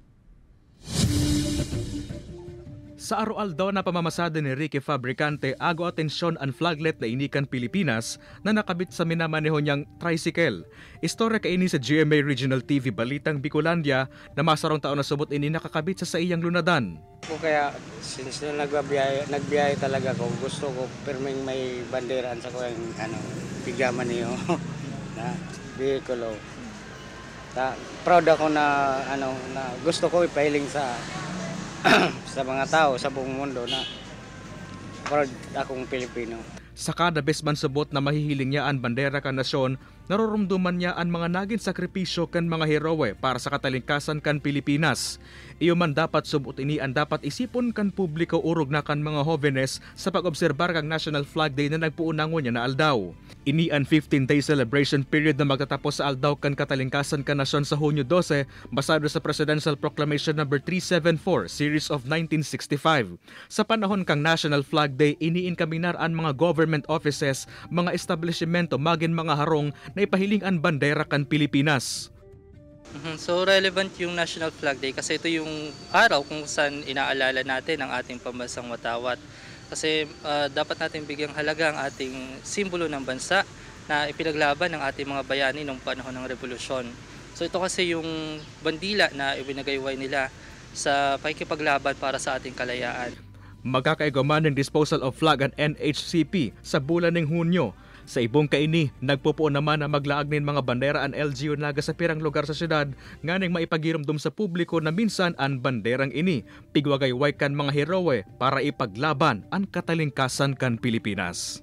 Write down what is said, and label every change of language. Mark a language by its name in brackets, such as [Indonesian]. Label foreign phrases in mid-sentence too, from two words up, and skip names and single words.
[Bikol] Sa araw-aldaw na pamamasada ni Ricky Fabricante, ago atensyon ang flaglet na inikan Pilipinas na nakabit sa minamaneho niyang tricycle. Istorya kaini sa GMA Regional TV Balitang Bicolandia na masarong taon na subot ini nakakabit sa iyang lunadan. Kaya since na nagbiyahe talaga ko, gusto ko perming may banderaan sa ko yung pigaman niyo na vehicle. Proud ako na na gusto ko ipahiling sa mga tao sa buong mundo na proud akong Pilipino. Sa kada besman subot na mahihiling niya ang bandera kan nasyon, narorumduman niya ang mga naging sakripisyo kan mga heroe para sa katalingkasan kan Pilipinas. Iyo man dapat subot ini ang dapat isipon kan publiko urog na kan mga hovenes sa pag-obserbar kang National Flag Day na nagpuunangon niya na aldaw. Ini ang 15-day celebration period na magtatapos sa aldaw kan katalingkasan kan nasyon sa Hunyo 12 basado sa Presidential Proclamation No. [English] 374 Series of 1965. [Bikol] Sa panahon kang National Flag Day, iniinkaminar ang mga [English] government offices, [Bikol] mga establishmento maging mga harong na ipahiling ang bandera kan Pilipinas. [Filipino] So relevant yung National Flag Day kasi ito yung araw kung saan inaalala natin ang ating pambansang watawat. Kasi dapat natin bigyang halaga ang ating simbolo ng bansa na ipinaglaban ng ating mga bayani noong panahon ng revolusyon. So ito kasi yung bandila na ibinagayway nila sa pakikipaglaban para sa ating kalayaan. [Bikol] Magkakaigaman ng disposal of flag ang NHCP sa bulan ng Hunyo. Sa ibong kaini, nagpupo naman na maglaag nin mga bandera ang LGU naga sa pirang lugar sa syudad nganing maipagirumdum sa publiko na minsan ang banderang ini pigwagayway kan mga heroe para ipaglaban ang katalingkasan kan Pilipinas.